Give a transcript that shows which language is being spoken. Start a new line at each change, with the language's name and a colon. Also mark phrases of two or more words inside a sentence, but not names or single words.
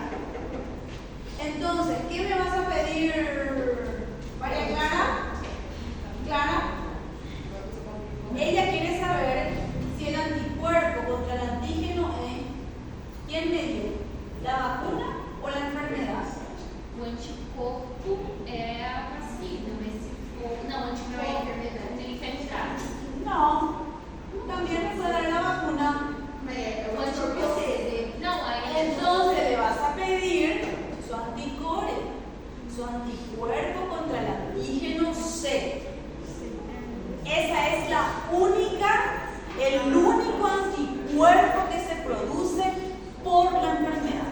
Spanish: Entonces, ¿qué me vas a pedir, María Clara? Clara, ella quiere saber si el anticuerpo contra el antígeno es ¿quién me dio? ¿La vacuna o la enfermedad?
Portuguese: O anticorpo é a vacina, mas se for. Não, anticorpo é a enfermidade.
Spanish: No, también me puede dar la vacuna.
Portuguese: O anticorpo. Não, aí.
Spanish: Entonces le vas a pedir su anticuerpo contra el antígeno C. Esa es el único anticuerpo que se produce por la enfermedad.